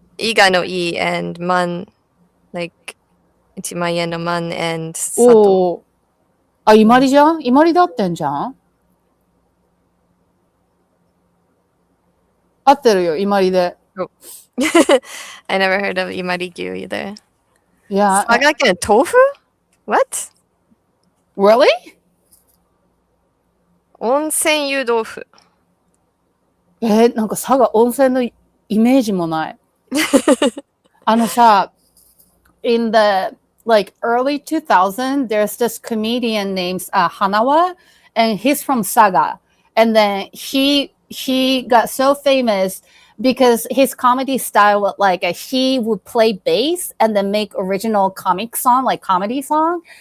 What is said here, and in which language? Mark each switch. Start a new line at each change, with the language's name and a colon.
Japanese: イガのイ and マン like 1万円のマン and 佐藤。おあ、イマリじゃんイマリだってんじゃん合ってるよ、イマリで。
English: I never heard of イマリ牛 either.
Japanese: いや。佐賀県豆腐
English: What? Really?
Japanese: 温泉湯豆腐。なんか佐賀温泉のイメージもない。あのさ、
English: in the like early 2000s, there's this comedian named Hanawa, and he's from Saga. And then he got so famous because his comedy style was like he would play bass and then make original comic song, like comedy song.